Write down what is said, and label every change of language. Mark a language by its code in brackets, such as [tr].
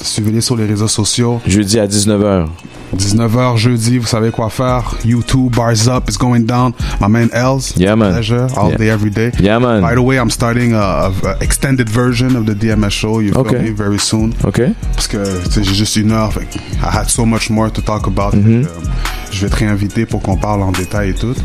[fr] Suivez-les sur les réseaux sociaux. Jeudi à 19h. 19h jeudi, vous savez quoi faire. [en] YouTube, Bars Up, it's going down. My man Els. Yeah, man. Pleasure, all day, every day. Yeah, man. By the way, I'm starting a extended version of the DMS show. You feel me? Very soon. Okay. [fr] Parce que j'ai juste 1 heure. [en] Fait, I had so much more to talk about. [fr] Je vais te réinviter pour qu'on parle en détail et tout.